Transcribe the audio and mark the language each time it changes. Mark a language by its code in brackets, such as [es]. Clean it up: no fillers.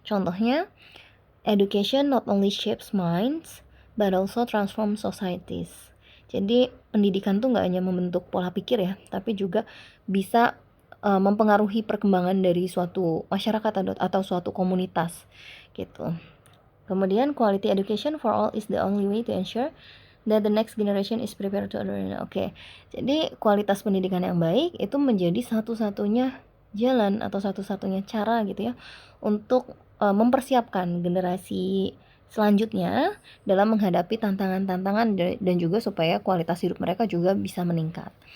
[id] Contohnya, [en] education not only shapes minds but also transforms societies. [id] Jadi pendidikan tuh nggak hanya membentuk pola pikir ya, tapi juga bisa mempengaruhi perkembangan dari suatu masyarakat atau suatu komunitas gitu. Kemudian [en] quality education for all is the only way to ensure that the next generation is prepared to learn. Oke. [id] Jadi kualitas pendidikan yang baik itu menjadi satu-satunya jalan atau satu-satunya cara gitu ya untuk mempersiapkan generasi selanjutnya dalam menghadapi tantangan-tantangan dan juga supaya kualitas hidup mereka juga bisa meningkat.